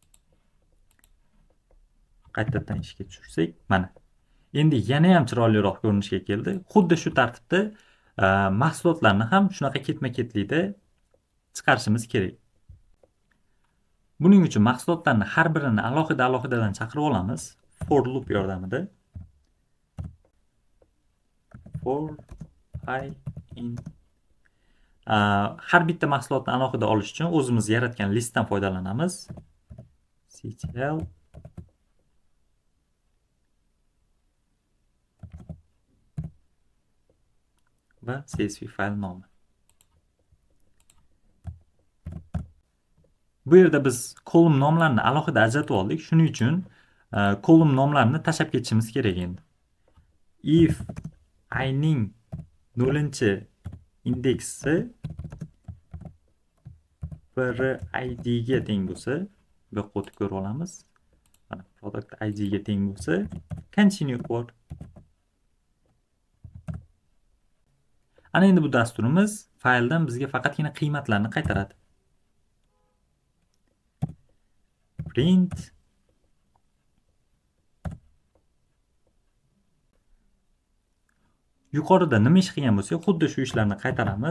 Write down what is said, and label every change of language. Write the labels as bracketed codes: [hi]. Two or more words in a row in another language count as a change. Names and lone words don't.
[uz] Qaytadan ishga tushirsak, mana. Endi yana ham chiroyliroq ko'rinishga keldi. Xuddi shu tartibda mahsulotlarni ham shunaqa ketma-ketlikda chiqarishimiz kerak. Buning uchun mahsulotlarni har birini alohida-alohidadan chaqirib olamiz [en] for loop [uz] yordamida. [en] For I [uz] in har bitta mahsulotni alohida olish uchun o'zimiz yaratgan listdan foydalanamiz. Ctl va csv fayl nomi. Bu yerda biz kolumn nomlarini alohida ajratib oldik. Shuning uchun kolumn nomlarini tashlab ketishimiz kerak endi. [en] If I [uz] ning 0-indeksi bir id ga teng bo'lsa, bu yoqqa ko'rib olamiz. Mana [en] product id [uz] ga teng bo'lsa, [en] continue for. [uz] Ana endi bu dasturimiz fayldan bizga faqatgina qiymatlarni qaytaradi. Print yuqorida nima ish qilgan bo'lsak, xuddi shu ishlarni qaytaramiz.